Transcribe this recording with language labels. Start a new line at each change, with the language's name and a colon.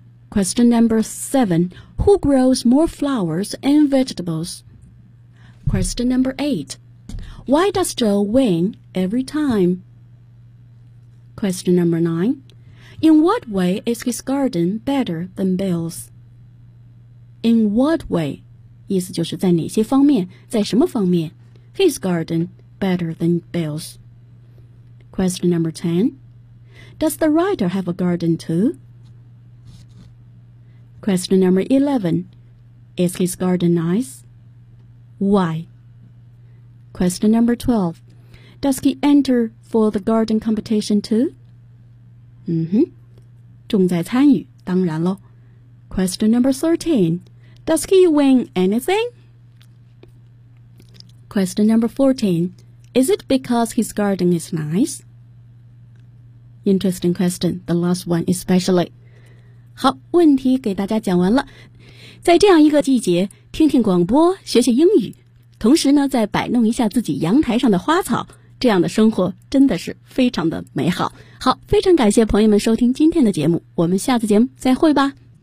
English: Question number seven, Who grows more flowers and vegetables? Question number eight, Why does Joe win every time? Question number nine, In what way is his garden better than Bill's? In what way?
Chinese: 意思就是在哪些方面，在什么方面 ？
English: His garden better than Bill's. Question number 10. Does the writer have a garden too? Question number 11. Is his garden nice? Why? Question number 12. Does he enter for the garden competition too?
Chinese: 重在参与，当然咯。
English: Question number 13. Does he win anything? Question number 14. Is it because his garden is nice? Interesting question, the last one especially.
Chinese: 好，问题给大家讲完了。在这样一个季节，听听广播，学学英语，同时呢，再摆弄一下自己阳台上的花草，这样的生活真的是非常的美好。好，非常感谢朋友们收听今天的节目，我们下次节目再会吧。